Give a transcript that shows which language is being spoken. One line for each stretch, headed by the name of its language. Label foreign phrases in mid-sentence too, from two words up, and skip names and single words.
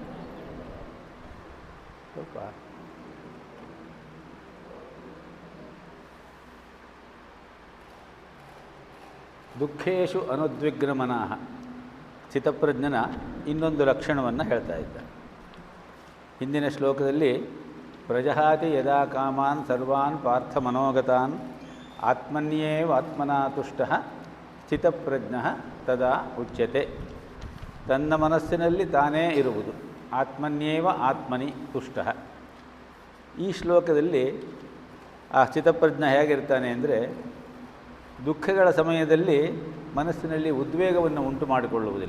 Kannada: ಸ್ವಲ್ಪ
Sanskrit: ದುಃಖೇಶು ಅನುದ್ವಿಗ್ನ ಮನಃ,
Kannada: ಸ್ಥಿತಪ್ರಜ್ಞನ ಇನ್ನೊಂದು ಲಕ್ಷಣವನ್ನು ಹೇಳ್ತಾ ಇದ್ದ. ಹಿಂದಿನ ಶ್ಲೋಕದಲ್ಲಿ
Sanskrit: ಪ್ರಜಹಾತಿ ಯದಾ ಕಾಮಾನ್ ಸರ್ವಾನ್ ಪಾರ್ಥ ಮನೋಗತಾನ್ ಆತ್ಮನ್ಯೇವ ಆತ್ಮನಾ ತುಷ್ಟಃ ಸ್ಥಿತಪ್ರಜ್ಞಃ ತದಾ ಉಚ್ಯತೆ.
Kannada: ತನ್ನ ಮನಸ್ಸಿನಲ್ಲಿ ತಾನೇ ಇರುವುದು,
Sanskrit: ಆತ್ಮನ್ಯೇವ ಆತ್ಮನಿ ತುಷ್ಟಃ.
Kannada: ಈ ಶ್ಲೋಕದಲ್ಲಿ ಆ ಸ್ಥಿತಪ್ರಜ್ಞ ಹೇಗಿರ್ತಾನೆ ಅಂದರೆ, ದುಃಖಗಳ ಸಮಯದಲ್ಲಿ ಮನಸ್ಸಿನಲ್ಲಿ ಉದ್ವೇಗವನ್ನು ಉಂಟು ಮಾಡಿಕೊಳ್ಳುವುದಿಲ್ಲ.